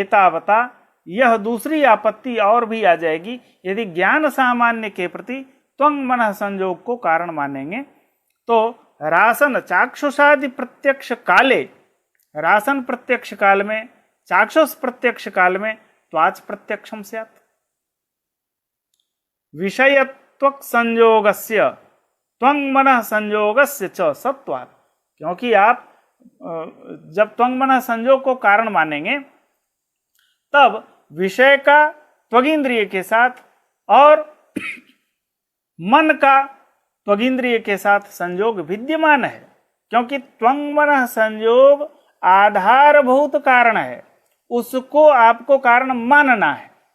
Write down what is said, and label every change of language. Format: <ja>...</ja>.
<hi>एतावता यह दूसरी आपत्ति और भी आ जाएगी यदि ज्ञान सामान्य के प्रति त्वंग मनः संयोग को कारण मानेंगे। तो</hi> <sa>रासन चाक्षुषादि प्रत्यक्ष काले,</sa> <hi>रासन प्रत्यक्ष काल में, चाक्षुष प्रत्यक्ष काल में</hi> <sa>त्वाच प्रत्यक्षम स्यात्। विषयत्वक संयोगस्य त्वंग मनः संयोगस्य च सत्वात्।</sa> <hi>क्योंकि आप जब त्वंग मनः संयोग को कारण मानेंगे तब विषय का त्वगिंद्रिय के साथ और मन का त्वगिंद्रिय के साथ संयोग विद्यमान है, क्योंकि त्वंग मनः संयोग आधारभूत कारण है, उसको आपको कारण मानना है।</hi>